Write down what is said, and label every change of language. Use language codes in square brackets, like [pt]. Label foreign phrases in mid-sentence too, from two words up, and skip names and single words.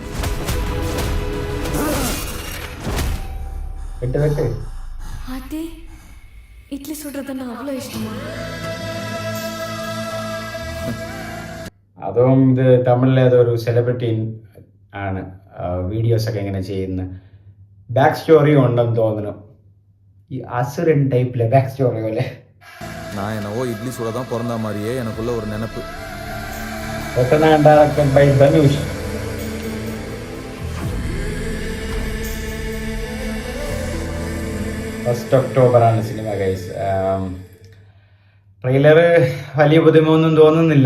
[ml] വെട്ട് [ta] ஆத்தி, இட்லி சுடுறதுன்னா அவ்வளோ இஷ்டமா? [ml] അതും ഇത് തമിഴിലെ ഏതൊരു സെലിബ്രിറ്റി ആണ് വീഡിയോസൊക്കെ ഇങ്ങനെ ചെയ്യുന്നത്. [en] back story [ml] ഉണ്ടെന്ന് തോന്നുന്നു. ഈ അസുരൻ ടൈപ്പിലെ [en] back story [ml] പോലെ. [ta] நான் என்னவோ இட்லி சுட தான் பிறந்த மாதிரியே எனக்குள்ள ஒரு நினைப்பு. [en] Directed by Dhanush. first October [ml] ആണ് സിനിമ ഗൈസ്. ട്രെയിലർ വലിയ പുതുമയൊന്നും തോന്നുന്നില്ല.